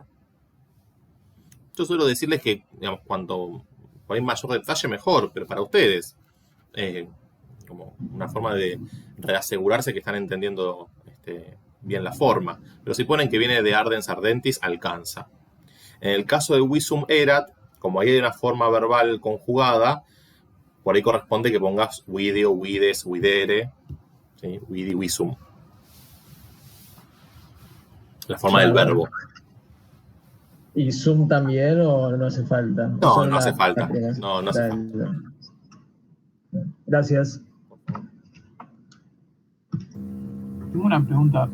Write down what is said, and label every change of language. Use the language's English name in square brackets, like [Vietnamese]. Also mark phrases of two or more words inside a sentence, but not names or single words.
[Spanish] Yo suelo decirles que, digamos, cuanto hay mayor detalle, mejor, pero para ustedes. Como una forma de reasegurarse que están entendiendo bien la forma. Pero si ponen que viene de [Latin] ardens ardentis, [Spanish] alcanza. En el caso de [Latin] visum erat, [Spanish] como ahí hay una forma verbal conjugada, por ahí corresponde que pongas video, [Latin] vides, videre, ¿sí? Vidi, visum. [Spanish] La forma del verbo. ¿Y Zoom también o no hace falta? No, no hace falta. No hace falta. Gracias. Tengo una pregunta.